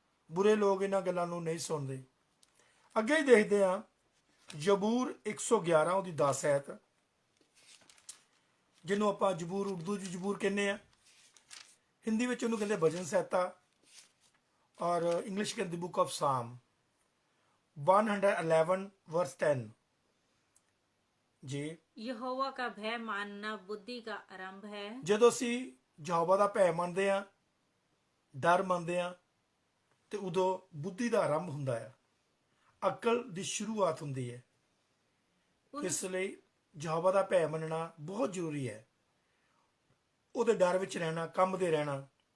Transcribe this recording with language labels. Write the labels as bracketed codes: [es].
[pa] ਬੁਰੇ ਲੋਕ ਇਹਨਾਂ ਗੱਲਾਂ ਨੂੰ ਨਹੀਂ ਸੁਣਦੇ। ਅੱਗੇ ਹੀ ਦੇਖਦੇ ਹਾਂ ਜ਼ਬੂਰ 111 ਉਹਦੀ 10 ਐਤ, ਜਿਹਨੂੰ ਆਪਾਂ ਜ਼ਬੂਰ, ਉਰਦੂ 'ਚ ਜ਼ਬੂਰ ਕਹਿੰਦੇ ਆ, ਹਿੰਦੀ ਵਿੱਚ ਉਹਨੂੰ ਕਹਿੰਦੇ ਭਜਨ ਸਹਿਤਾ, ਔਰ ਇੰਗਲਿਸ਼ ਕਹਿੰਦੇ ਬੁੱਕ ਆਫ ਸਾਮ। [hi] 111 वर्स 10 जी। यहोवा का भय मानना बुद्धि का आरंभ है। [pa] ਜਦੋਂ ਅਸੀਂ ਯਹੋਵਾ ਦਾ ਭੈ ਮੰਨਦੇ ਆ, ਡਰ ਮੰਨਦੇ ਆ, ਤੇ ਉਦੋਂ ਬੁੱਧੀ ਦਾ ਆਰੰਭ ਹੁੰਦਾ ਹੈ, ਅਕਲ ਦੀ ਸ਼ੁਰੂਆਤ ਹੁੰਦੀ ਹੈ। ਇਸ ਲਈ ਯਹੋਵਾ ਦਾ ਭੈ ਮੰਨਣਾ ਬਹੁਤ ਜ਼ਰੂਰੀ ਹੈ। ਉਹਦੇ ਡਰ ਵਿੱਚ ਰਹਿਣਾ, ਕੰਬਦੇ ਰਹਿਣਾ।